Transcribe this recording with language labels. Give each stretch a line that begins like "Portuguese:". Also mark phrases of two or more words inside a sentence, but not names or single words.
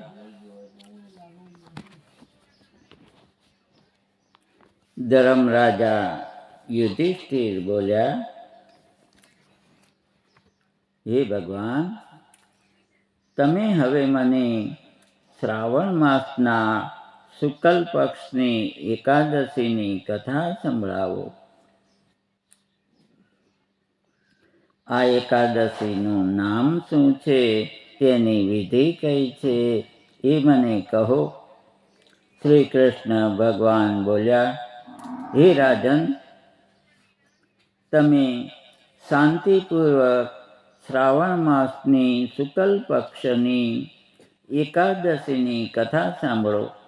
Gujarati: ધર્મરાજા યુધિષ્ઠિર બોલ્યા, હે ભગવાન, તમે હવે મને શ્રાવણ માસના શુક્લ પક્ષની એકાદશીની કથા સંભળાવો। આ એકાદશીનું નામ શું છે, તેની વિધિ કઈ છે, એ મને કહો। શ્રી કૃષ્ણ ભગવાન બોલ્યા, હે રાજન, તમે શાંતિપૂર્વક શ્રાવણ માસની શુક્લ પક્ષની એકાદશીની કથા સાંભળો।